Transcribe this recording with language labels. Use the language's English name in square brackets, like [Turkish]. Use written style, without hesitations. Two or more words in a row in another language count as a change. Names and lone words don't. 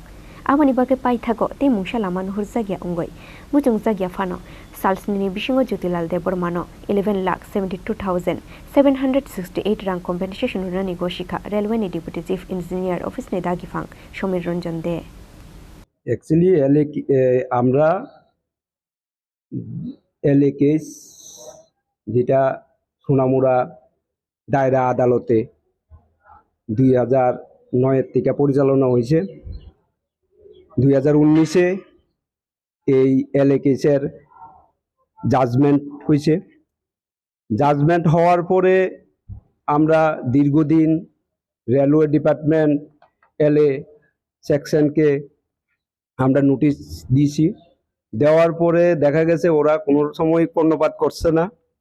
[Kok Borok] Aboni Bagai Paithago, te Mungshalama Nuhur Zagya Ungoi, Mujung Zagya Fano, Salsni Bishingo Jyotilal Debbarma 11,72,768 rang compensation Rwnani Gosikha railway ni [English] deputy chief engineer office [Kok Borok] ni dagifang Shomirunjon de [Bangla] Actually আমরা [English] LA case [Bangla] যেটা সোনামুড়া দায়রা আদালতে 2009 থেকে পরিচালনা হয়েছে 2019 এই [English] LA case judgment [Bangla] হয়েছে জাজমেন্ট হওয়ার পরে আমরা দীর্ঘদিন [English] railway department LA section [Bangla] আমরা নোটিশ দিয়েছি দেওয়ার পরে দেখা গেছে ওরা কোনো সময় কর্ণপাত করছে না